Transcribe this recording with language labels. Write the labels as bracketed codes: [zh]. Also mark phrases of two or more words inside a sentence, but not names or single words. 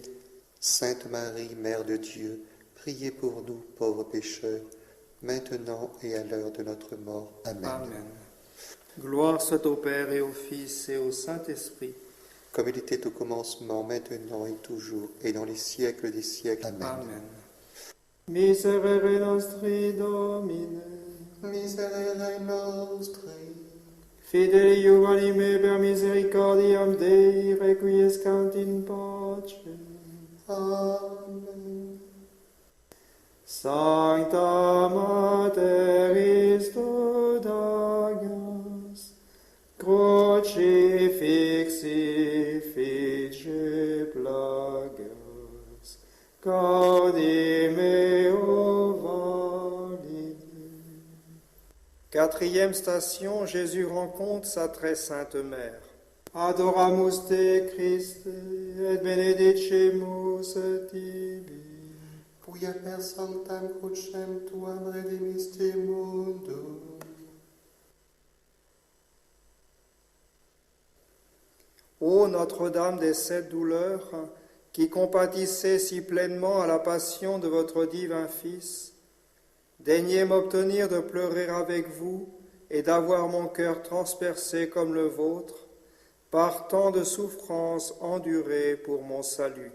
[fr] Sainte Marie, Mère de Dieu, priez pour nous pauvres pécheurs, maintenant et à l'heure de notre mort. [la] Amen. Amen. [fr] Gloire soit au Père et au Fils et au Saint-Esprit. Comme il était au commencement, maintenant et toujours, et dans les siècles des siècles. [la] Amen. Amen. Miserere nostri Domine, Miserere nostri, fideli juvenime per misericordiam Dei, requiescant in pace. Amen. Sancta Mater Christus Dagas, crucifixi fige plagas, gaudi meo valide. [fr] Quatrième station, Jésus rencontre sa très sainte mère. [la] Adoramus te Christe, et benedicemus tibi. Quia per sanctam crucem tuam redemisti mundum. [fr] Ô Notre-Dame des sept douleurs, qui compatissez si pleinement à la passion de votre divin Fils, daignez m'obtenir de pleurer avec vous et d'avoir mon cœur transpercé comme le vôtre, par tant de souffrances endurées pour mon salut.